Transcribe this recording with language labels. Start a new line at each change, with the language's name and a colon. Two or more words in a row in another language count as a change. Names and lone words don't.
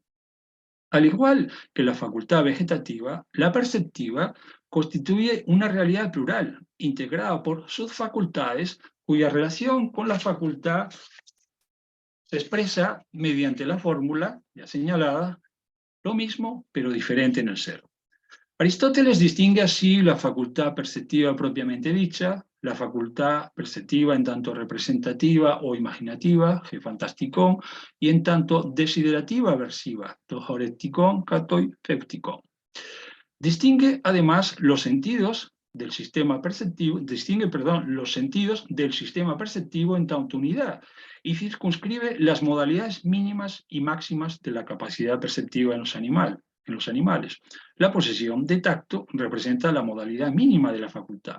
Spanish: Al igual que la facultad vegetativa, la perceptiva constituye una realidad plural, integrada por subfacultades cuya relación con la facultad se expresa mediante la fórmula ya señalada, lo mismo pero diferente en el ser. Aristóteles distingue así la facultad perceptiva propiamente dicha, la facultad perceptiva en tanto representativa o imaginativa, gefantasticón, y en tanto desiderativa aversiva, tohoreticón, catoi, fepticón. Distingue además los sentidos del sistema perceptivo, los sentidos del sistema perceptivo en tanto unidad y circunscribe las modalidades mínimas y máximas de la capacidad perceptiva en los animales. La posesión de tacto representa la modalidad mínima de la facultad.